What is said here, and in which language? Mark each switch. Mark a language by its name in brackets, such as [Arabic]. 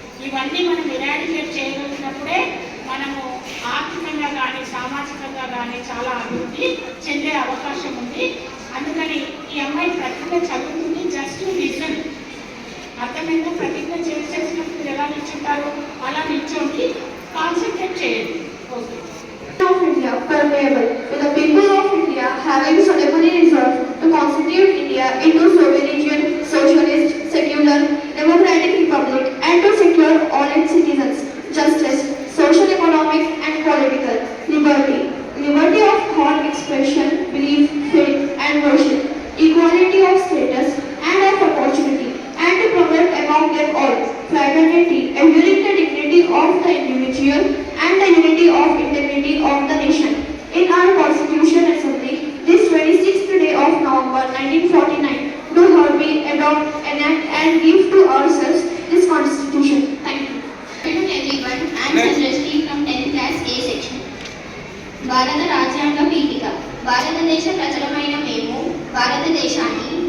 [Telugu] ఇవన్నీ మనం ఇరాడికేట్ చేయగలిగినప్పుడే మనము ఆర్థికంగా కానీ సామాజికంగా కానీ చాలా అభివృద్ధి చెందే అవకాశం ఉంది. అందుకని ఈ అమ్మాయి ప్రతిజ్ఞ చదువుతుంది. [English] Just listen. [Telugu] అర్థమైందా? ప్రతిజ్ఞ చేసేసినప్పుడు ఎలా నిల్చుంటారు అలా నిల్చోండి. కాన్సన్ట్రేట్ చేయండి. Okay. [English] Of India permeable, with the people of India having solemnly resolved to constitute India into sovereign, socialist, secular, democratic republic, and to secure all its citizens justice, social, economic, and political liberty, liberty of thought, expression, belief, faith, and worship, equality of status and of opportunity, and to promote among them all fraternity, enduring the dignity of the individual and the unity of integrity of the nation. In our Constitution Assembly, this 26th day of November 1949, do hereby adopt, enact, and give to ourselves this Constitution. Thank you. Hello everyone, I am Sajrashri from 10th class A section. [Telugu] భారత రాజ్యాంగ పీఠిక. భారతదేశ ప్రజలమైన మేము భారతదేశాన్ని